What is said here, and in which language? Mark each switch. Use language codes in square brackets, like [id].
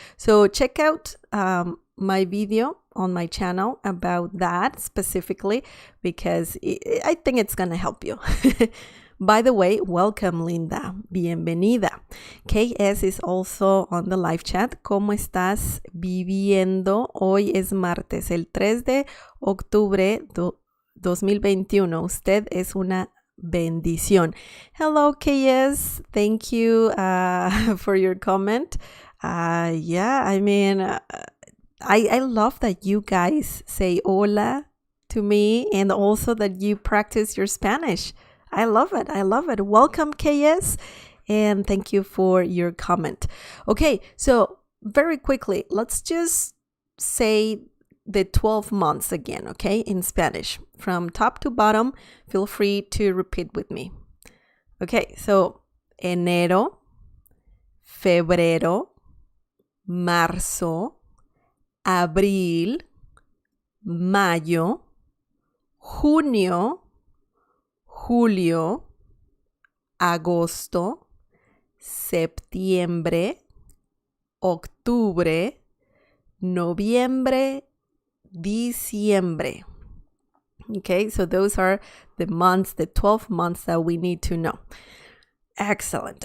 [en] So check out my video on my channel about that specifically, because I think it's going to help you. By the way, welcome, Linda. [es] Bienvenida. [en] KS is also on the live chat. [es] ¿Cómo estás viviendo? Hoy es martes, el 3 de octubre 2021. Usted es una bendición. [en] Hello, [es] KS. [en] Thank you for your comment. I mean, I love that you guys say hola to me, and also that you practice your Spanish. I love it. Welcome, KS, and thank you for your comment. Okay, so very quickly, let's just say the 12 months again, okay, in Spanish. From top to bottom, feel free to repeat with me. Okay, so [es] enero, febrero, marzo, abril, mayo, junio, julio, agosto, septiembre, octubre, noviembre, diciembre. [en] Okay, so those are the months, the 12 months that we need to know. Excellent.